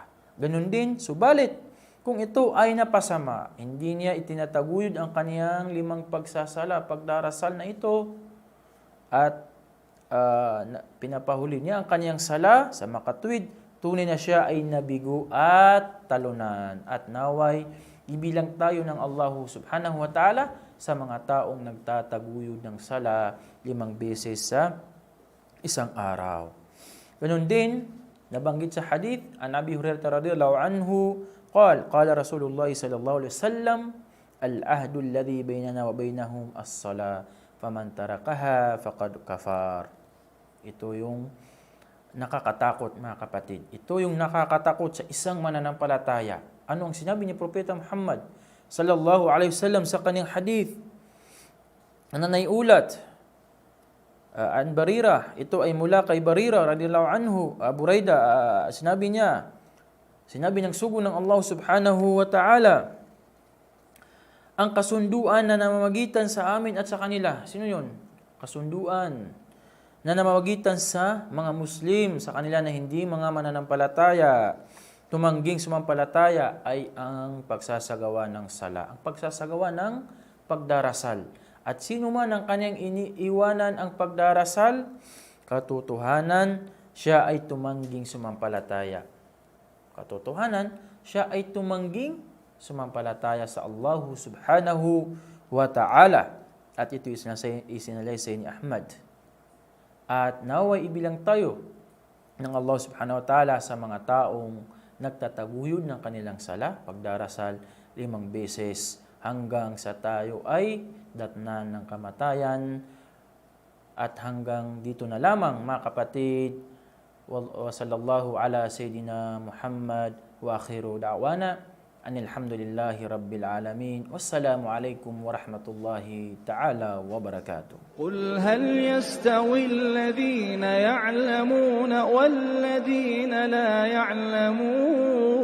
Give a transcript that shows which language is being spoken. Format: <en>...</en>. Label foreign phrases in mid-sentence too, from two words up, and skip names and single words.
<tl>Ganun din, subalit, kung ito ay napasama, hindi niya itinataguyod ang kaniyang 5 pagsasala, pagdarasal na ito, at pinapahuli niya ang kaniyang sala sa makatwid, tunay na siya ay nabigo at talunan. At naway, ibilang tayo ng Allah</tl> <ar>سبحانه وتعالى</ar> <tl>sa mga taong nagtataguyod ng sala 5 beses sa isang araw. Ganun din, nabanggit sa hadith,</tl> <ar>عن أبي هريرة رضي الله عنه قال رسول الله صلى الله عليه وسلم العهد الذي بيننا وبينهم الصلاة فمن تركها فقد كفر.</ar> <tl>Ito yung nakakatakot, mga kapatid. Ito yung nakakatakot sa isang mananampalataya. Ano ang sinabi ni Propeta Muhammad</tl> <ar>صلى الله عليه وسلم</ar> <tl>sa kanyang hadith? Ano na iulat? An Barira, ito ay mula kay Barira</tl> <ar>رضي الله عنه,</ar> <tl>Buraida, sinabi ng sugo ng Allah</tl> <ar>سبحانه وتعالى,</ar> <tl>ang kasunduan na namamagitan sa amin at sa kanila. Sino yun? Kasunduan na namamagitan sa mga Muslim, sa kanila na hindi mga mananampalataya, tumangging sumampalataya, ay ang pagsasagawa ng sala, ang pagsasagawa ng pagdarasal. At sino man ang kanyang iniiwanan ang pagdarasal, katotohanan, siya ay tumangging sumampalataya. Katotohanan, siya ay tumangging sumampalataya sa Allah</tl> <ar>سبحانه وتعالى.</ar> <tl>At ito isinalaysay ni Ahmad. At naway ibilang tayo ng Allah</tl> <ar>سبحانه وتعالى</ar> <tl>sa mga taong nagtataguyod ng kanilang sala, pagdarasal 5 beses, hanggang sa tayo ay datnan ng kamatayan. At hanggang dito na lamang, mga kapatid.</tl> <ar>وصلى الله على سيدنا محمد وآخر دعوانا أن الحمد لله رب العالمين. والسلام عليكم ورحمة الله تعالى وبركاته. قل هل يستوي الذين يعلمون والذين لا يعلمون</ar>